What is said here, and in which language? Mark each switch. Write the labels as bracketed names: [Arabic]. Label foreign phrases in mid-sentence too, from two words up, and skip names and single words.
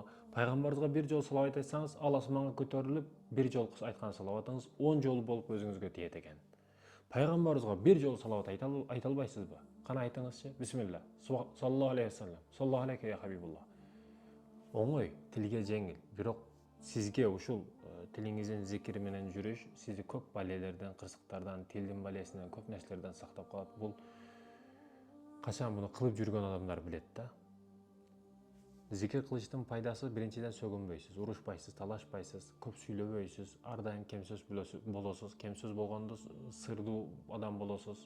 [Kazakh] Пайғамбарымызға бір жол салауат айтсаңыз, ал асманға көтеріліп, бір жол айтқан салауатыңыз 10 жол болып өзіңізге тиеді екен. Пайғамбарымызға бір жол салауат айта албайсыз ба? Қана айтыңызшы. Бисмилля. [Arabic] صلى الله عليه وسلم، صلى الله عليك يا حبيب الله. [Kazakh] Оңой, тілге жеңіл. [Kyrgyz] Бирок сизге ушул тилиңиздин зикири менен жүрүш сизди көп балелерден, кырсыктардан, тилдин балесинен, көп нерселерден сактап калат. Бул качан муну кылып жүргөн адамдар билет да. Зикир кылыштын пайдасы биринчиден сөгүнбөйсүз, урушпайсыз, талашпайсыз, көп сүйлөбөйсүз, ар дайым кемсөз болосуз, кемсөз болгондо сырдуу адам болосуз.